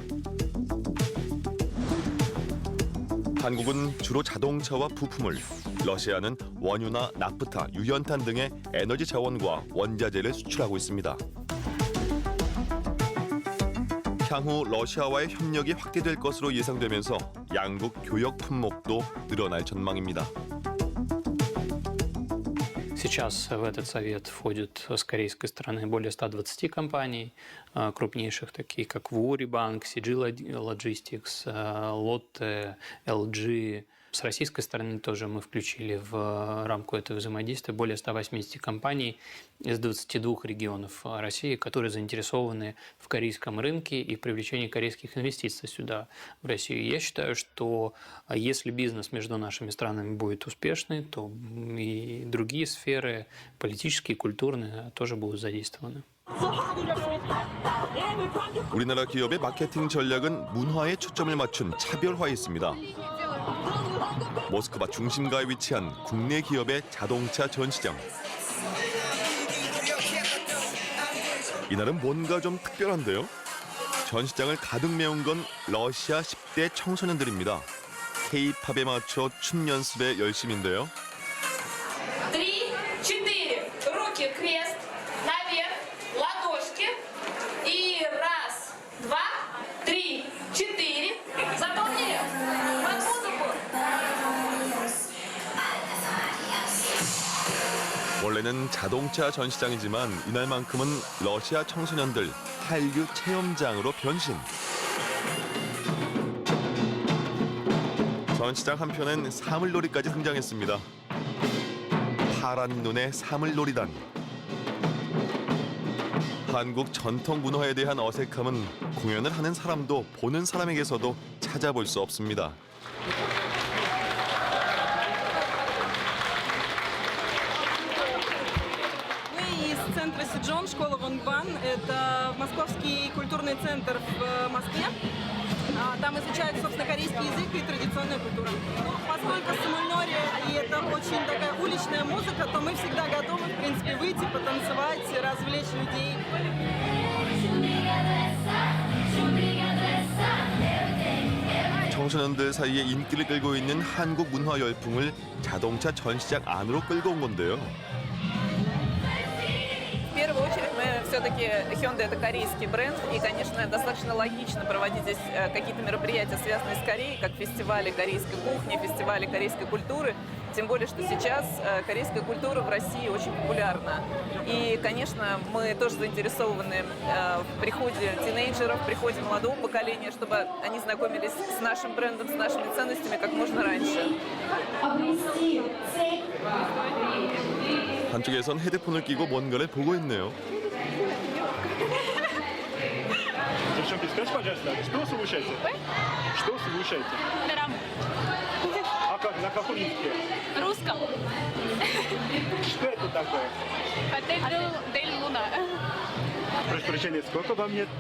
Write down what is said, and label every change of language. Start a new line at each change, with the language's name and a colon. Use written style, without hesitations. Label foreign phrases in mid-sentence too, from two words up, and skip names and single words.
Korean: 한국은 주로 자동차와 부품을, 러시아는 원유나 나프타, 유연탄 등의 에너지 자원과 원자재를 수출하고 있습니다. 향후 러시아와의 협력이 확대될 것으로 예상되면서 양국 교역 품목도 늘어날 전망입니다.
Russian: Сейчас в этот совет входит с корейской стороны более 120 компаний, крупнейших, такие как Wori Bank, CG Logistics, Lotte, LG, С российской стороны тоже мы включили в рамку этого взаимодействия более 180 компаний из 22 регионов России, которые заинтересованы в корейском рынке и в привлечении корейских инвестиций сюда, в Россию. Я считаю, что если бизнес между нашими странами будет успешный, то и другие сферы, политические, культурные, тоже будут задействованы.
Korean: 우리나라 기업의 마케팅 전략은 문화에 초점을 맞춘 차별화에 있습니다. 모스크바 중심가에 위치한 국내 기업의 자동차 전시장. 이날은 뭔가 좀 특별한데요. 전시장을 가득 메운 건 러시아 10대 청소년들입니다. K-팝에 맞춰 춤 연습에 열심인데요.
Russian: 3, 4, руки крест, наверх, ладошки. И 1, 2, 3, 4. Запомнили? Под музыку.
Korean: 원래는 자동차 전시장이지만 이날만큼은 러시아 청소년들 한류 체험장으로 변신. 전시장 한편엔 사물놀이까지 등장했습니다. 파란 눈의 사물놀이단. 한국 전통 문화에 대한 어색함은 공연을 하는 사람도 보는 사람에게서도 찾아볼 수 없습니다.
Russian: Мы из центра Сиджон, школа Вонгбан. Это московский культурный центр в Москве. Там изучают, собственно, корейский язык и традиционная культура. Ну, поскольку самульнори и это очень такая уличная музыка, то мы всегда готовы, в принципе, выйти, потанцевать, развлечь людей.
Korean: 청소년들 사이에 인기를 끌고 있는 한국 문화 열풍을 자동차 전시장 안으로 끌고 온 건데요.
Russian: В первую очередь мы все-таки Hyundai — это корейский бренд, и, конечно, достаточно логично проводить здесь какие-то мероприятия, связанные с Кореей, как фестивали корейской кухни, фестивали корейской культуры. Тем более, что сейчас корейская культура в России очень популярна. И, конечно, мы тоже заинтересованы в приходе тинейджеров, в приходе молодого поколения, чтобы они знакомились с нашим брендом, с нашими ценностями как можно раньше.
Korean: 한쪽에선 헤드폰을 끼고 뭔가를 보고 있네요.
Russian: Девчонки, скажите, пожалуйста, что слушаете? Что слушаете? А как, на каком языке? Русском. Что это такое? Отель Дель Луна. Прошу прощения, сколько вам лет?